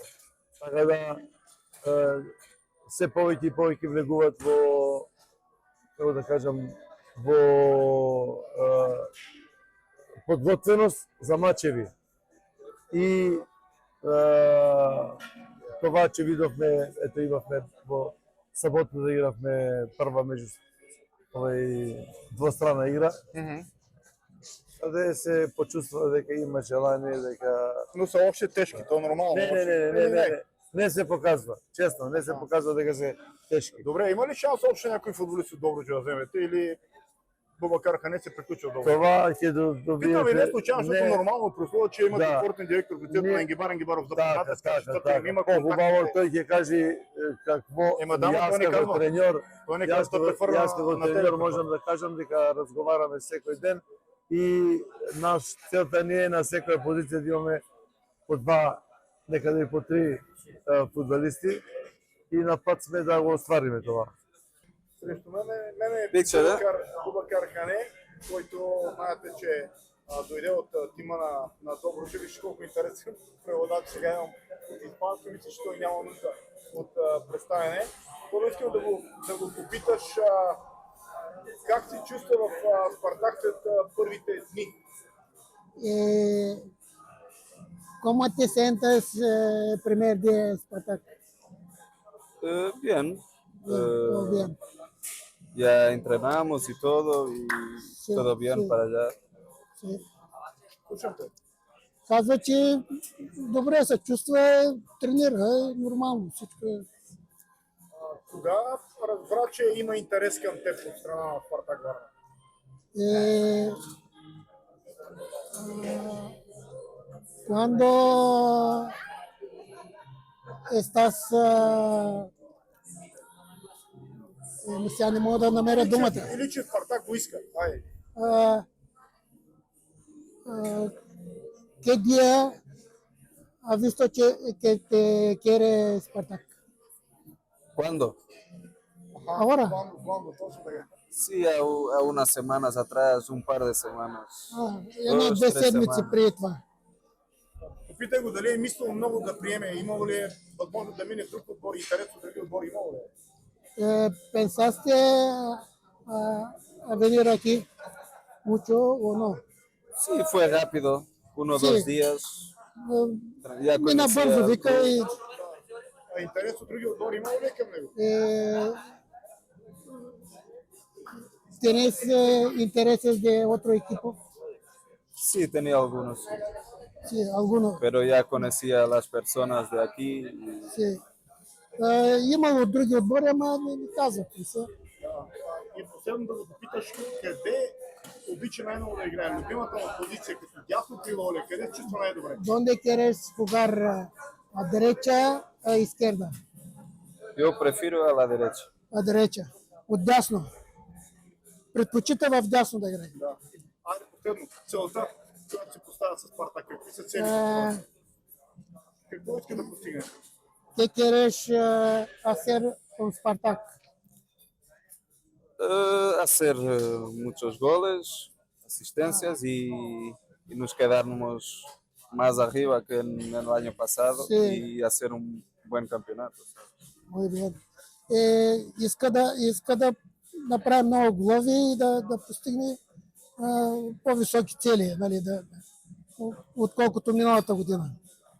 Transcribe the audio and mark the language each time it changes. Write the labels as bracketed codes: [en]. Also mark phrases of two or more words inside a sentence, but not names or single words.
[mk] Така да се повеќе и повеќе влегуваат во, како да кажам, во подготвеност за мачеви. И това, че видовме, ето имавме во сабота да игравме прва меѓу двостранна игра. Каде се почувства дека има желание, дека... [bg] Но са още тежки, то нормално. Не се показва, честно, не се показва дека се тешки. Добре, има ли шанс още някой футболист от Добруджа да вземете или Бубакар Ханец се приключил добро? [mk] Това ќе добиете... [bg] Питам ви не случайно, защото нормално при условие, че имате Да. спортен директор в лицето на Енгибар Енгибаров да Така, покажете, защото така. има По-хубаво контакти. [mk] тој ќе каже какво Ема да, јас [bg] той не [mk] како [bg] казва. [mk] треньор, [bg] Той не [mk] јас [bg] казва да префърна [mk] како на треньор [bg] телефона. [mk] можам да кажам дека разговараме секој ден и целта ни е на секоја позиција да имаме по два, некаде и по три фудбалисти и на пат сме да го оствариме това. [bg] Срещу мене е Викче, да? Бубакар Хане, който знаете, че дойде от тима на Добруджа. Виж колко интересен преводач сега имам от испански. Мисля, че той няма нужда от представяне. Първо искам да го попиташ как се чувства в Спартак след първите дни. [es] ¿Cómo te sientes primer día en Spartak? Bien. Todo bien. Ya entrenamos y todo Sí, todo bien sí. para allá. Sí. [bg] Слушам те. Казва, че добре се чувства, тренира, нормално всичко е. Кога разбра, че има интерес към теб от страна на Спартак Варна? [es] Cuando estás, [bg] сега не мога да намеря думата. Или че Спартак го иска. Айде. [es] ¿Qué día has visto que te quiere Spartak? ¿Cuándo? Ahora. Cuando, [bg] точно така. [es] Sí, a unas semanas atrás, un par de semanas. [bg] Една-две 2-3 седмици [es] semana. [bg] преди това. Попитай го дали е мислил много да приеме, имало ли е възможност да мине в друг отбор, интерес от други отбори, имало ли е? [es] ¿Pensaste a venir aquí mucho o no? Sí, fue rápido, uno o Sí. dos días. Ya [bg] Мина [es] conocía [bg] бързо, [es] al [bg] вика, [es] club. [bg] и А интерес от други отбори има ли към него? [es] ¿tienes intereses de otro equipo? Sí, tenía algunos, sí. Sí, alguno. Pero ya conocía a las personas de aquí. Sí. [bg] Имало други отбори, ама не казват ли са. И последно да го попиташ къде обича най-много да играе? Любимата му позиция като дясно крило ли? Къде се чувства най-добре? [es] ¿Dónde quieres jugar? ¿A derecha o a izquierda? Yo prefiero a la derecha. A derecha. [bg] Отдясно. Предпочита в дясно да играе. Да. Айде последно, целта, която се поставя с Спартак, какви са целите? Е, Какво иска да постигне? [es] ¿Qué quieres hacer con Spartak? Hacer muchos goles, asistencias y nos quedarnos más arriba que en el año pasado Sí. y hacer un buen campeonato. Muy bien. [bg] Иска да направи много голови и да постигне по-високи цели, нали, отколкото миналата година.